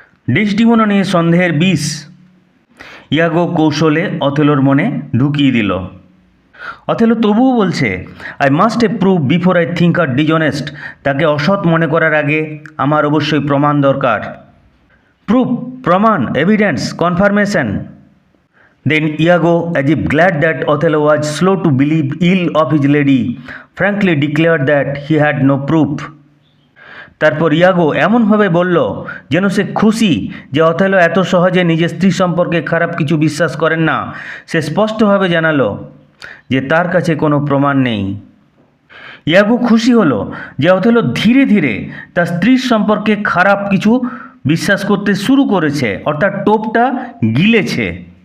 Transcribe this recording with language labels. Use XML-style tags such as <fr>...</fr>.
<bn>Desdemona নিয়ে সন্দেহের বিষ ইয়াগো কৌশলে অথেলোর মনে ঢুকিয়ে দিল। অথেলো তবুও বলছে,</bn> <en>I must a prove before I think her dishonest.</en> <bn>তাকে অসৎ মনে করার আগে আমার অবশ্যই প্রমাণ দরকার। প্রুফ, প্রমাণ, evidence, confirmation.</bn> <en>Then Iago, as if glad that Othello was slow to believe ill of his lady, frankly declared that he had no proof.</en> <bn>তারপর ইয়াগো এমনভাবে বলল যেন সে খুশি যে অথেলো এত সহজে নিজের স্ত্রী সম্পর্কে খারাপ কিছু বিশ্বাস করেন না। সে স্পষ্টভাবে জানালো যে তার কাছে কোনো প্রমাণ নেই। ইয়াগো খুশি হলো যে অথেলো ধীরে ধীরে তার স্ত্রীর সম্পর্কে খারাপ কিছু বিশ্বাস করতে শুরু করেছে, অর্থাৎ টোপটা গিলেছে।</bn>